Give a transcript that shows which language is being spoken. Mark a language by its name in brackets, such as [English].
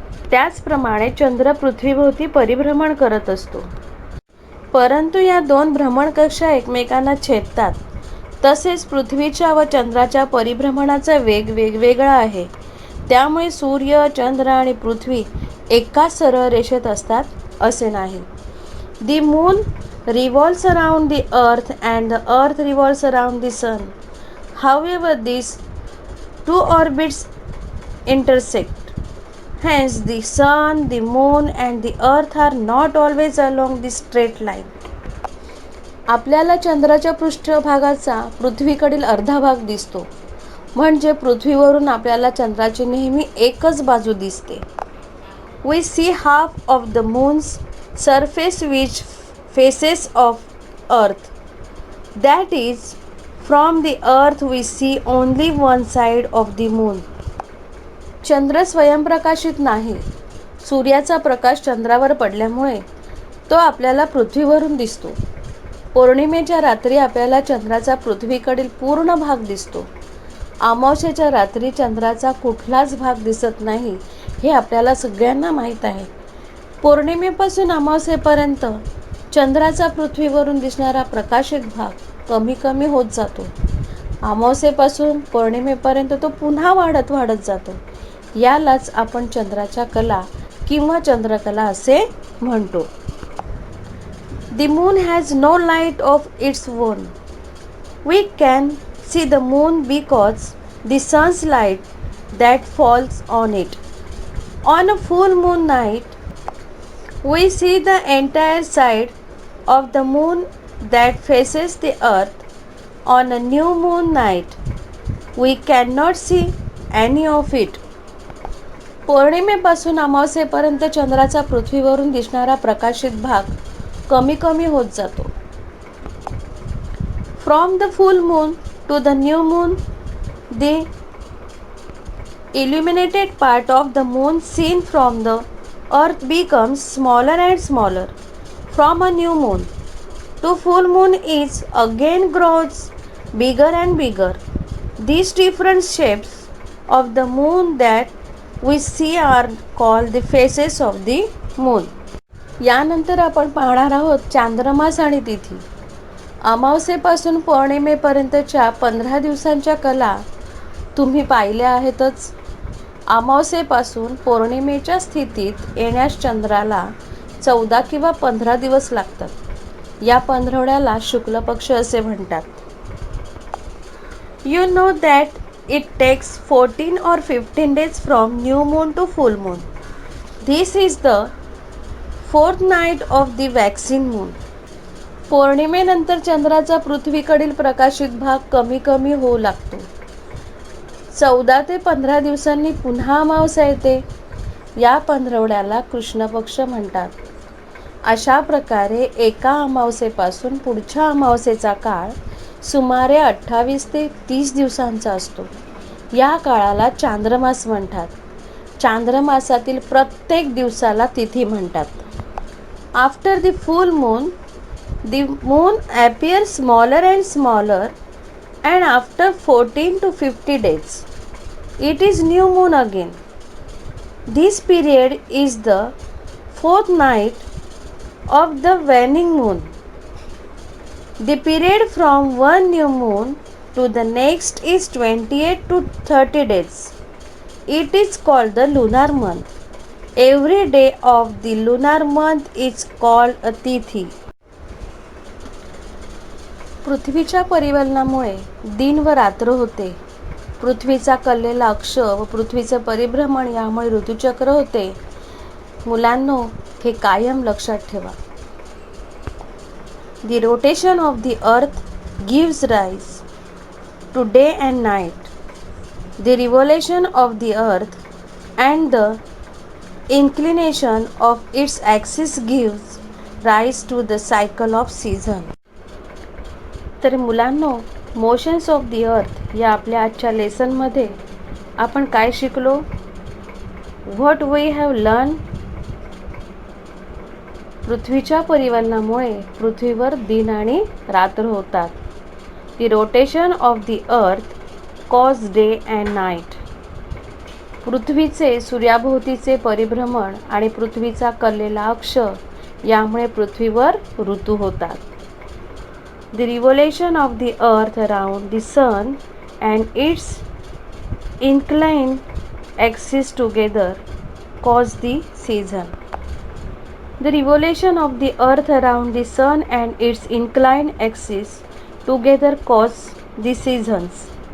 [Marathi] त्याचप्रमाणे चंद्र पृथ्वीभोवती परिभ्रमण करत असतो. परंतु या 2 भ्रमणकक्षा एकमेकांना छेदतात. तसेच पृथ्वीच्या व चंद्राच्या परिभ्रमणाचा वेग वेगवेगळा आहे. त्यामुळे सूर्य, चंद्र आणि पृथ्वी एकाच सरळ रेषेत असतात असे नाही. [English] The moon revolves around the earth and the earth revolves around the sun. However, these two orbits intersect. Hence, the sun, the moon and the earth are not always along the straight line. [Marathi] आपल्याला चंद्राच्या पृष्ठभागाचा पृथ्वीकडील अर्धा भाग दिसतो. म्हणजे पृथ्वीवरून आपल्याला चंद्राची नेहमी एकच बाजू दिसते. [English] We see half of the moon's surface which faces of earth. That is, from the earth we see only one side of the moon. [Marathi] चंद्र स्वयंप्रकाशित नाही. सूर्याचा प्रकाश चंद्रावर पडल्यामुळे तो आपल्याला पृथ्वीवरून दिसतो. पौर्णिमेच्या रात्री आपल्याला चंद्राचा पृथ्वीकडील पूर्ण भाग दिसतो. अमावस्येच्या रात्री चंद्राचा कुठलाच भाग दिसत नाही हे आपल्याला सगळ्यांना माहीत आहे. पौर्णिमेपासून अमावस्येपर्यंत चंद्राचा पृथ्वीवरून दिसणारा प्रकाशित भाग कमी कमी होत जातो. अमावस्येपासून पौर्णिमेपर्यंत तो पुन्हा वाढत जातो. यालाच आपण चंद्राच्या कला किंवा चंद्रकला असे म्हणतो. [English] The moon has no light of its own. We can see the moon because the sun's light that falls on it. On a full moon night, we see the entire side of the moon that faces the earth. on a new moon night. We cannot see any of it. [Marathi] पौर्णिमेपासून अमावस्येपर्यंत चंद्राचा पृथ्वीवरून दिसणारा प्रकाशित भाग कमी कमी होत जातो. [English] From the full moon to the new moon, the illuminated part of the moon seen from the earth becomes smaller and smaller. From a new moon to full moon is again grows bigger and bigger. These different shapes of the moon that we see are called the faces of the moon. [Marathi] यानंतर आपण पाहणार आहोत चांद्रमास आणि तिथी. अमावस्येपासून पौर्णिमेपर्यंतच्या 15 दिवसांच्या कला तुम्ही पाहिल्या आहेतच. अमावस्येपासून पौर्णिमेच्या स्थितीत येण्यास चंद्राला 14 किंवा 15 दिवस लागतात. या पंधरवड्याला शुक्ल पक्ष असे म्हणतात. [English] You know that it takes 14 or 15 days from new moon to full moon. This is the fourth night of the waxing moon. [Marathi] पौर्णिमेनंतर चंद्राचा पृथ्वीकडील प्रकाशित भाग कमी कमी होऊ लागतो. 14 ते 15 दिवसांनी पुन्हा अमावस्या येते. या पंधरवड्याला कृष्ण पक्ष म्हणतात. अशा प्रकारे एका अमावस्येपासून पुढच्या अमावस्येचा काळ सुमारे 28 ते 30 दिवसांचा असतो. या काळाला चांद्रमास म्हणतात. चांद्रमासातील प्रत्येक दिवसाला तिथी म्हणतात. [English] After the full moon the moon appears smaller and smaller, and after 14 to 50 days it is new moon again. This period is the fourth night of the waning moon. The period from one new moon to the next is 28 to 30 days. It is called the lunar month. Every day of the lunar month is called a tithi. [Marathi] पृथ्वीच्या परिवलनामुळे दिन व रात्र होते. पृथ्वीचा कललेला अक्ष व पृथ्वीचे परिभ्रमण यामुळे ऋतुचक्र होते. मुलांनो, हे कायम लक्षात ठेवा. [English] The rotation of the earth gives rise to day and night. The revolution of the earth and the inclination of its axis gives rise to the cycle of season. [Marathi] तर मुलांनो, मोशन्स ऑफ द अर्थ या आपल्या आजच्या लेसनमध्ये आपण काय शिकलो? [English] What we have learn. [Marathi] पृथ्वीच्या परिवलनामुळे पृथ्वीवर दिन आणि रात्र होतात. [English] The rotation of the earth cause day and night. [Marathi] पृथ्वीचे सूर्याभोवतीचे परिभ्रमण आणि पृथ्वीचा कललेला अक्ष यामुळे पृथ्वीवर ऋतू होतात. [English] The revolution of the earth around the sun and its inclined axis together cause the season. The revolution of the earth around the sun and its inclined axis together cause the seasons.